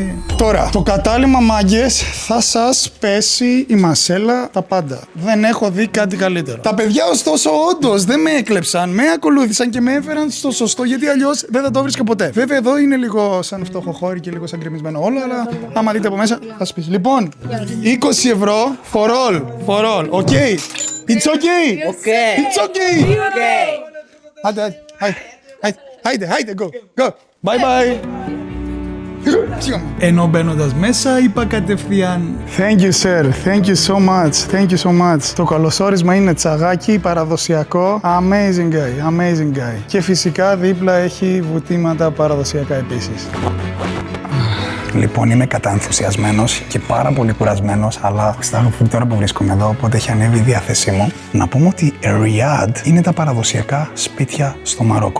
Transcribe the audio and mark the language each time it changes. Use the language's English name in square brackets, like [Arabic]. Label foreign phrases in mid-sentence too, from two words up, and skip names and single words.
[Greek] Τώρα, το κατάλημα μάγκες θα σας πέσει η μασέλα τα πάντα. Δεν έχω δει κάτι καλύτερο. Τα παιδιά ωστόσο όντως δεν με έκλεψαν, με ακολούθησαν και με έφεραν στο σωστό, γιατί αλλιώς δεν θα το βρίσκα ποτέ. Βέβαια εδώ είναι λίγο σαν φτωχοχώρι και λίγο σαν γκρεμισμένο όλο, αλλά άμα δείτε από μέσα θα σας πεις. Λοιπόν, 20 ευρώ [English] for all, okay? It's okay? It's okay! Άιντε, go! Bye bye! [Greek] Ενώ μπαίνοντας μέσα είπα κατευθείαν [English] Thank you sir, thank you so much. [Greek] Το καλωσόρισμα είναι τσαγάκι, παραδοσιακό, [English] amazing guy. [Greek] Και φυσικά δίπλα έχει βουτήματα παραδοσιακά επίσης. Λοιπόν, είμαι καταενθουσιασμένος και πάρα πολύ κουρασμένος, αλλά στα τώρα που βρίσκομαι εδώ, οπότε έχει ανέβει η διάθεσή μου. Να πούμε ότι Ριάντ είναι τα παραδοσιακά σπίτια στο Μαρόκο.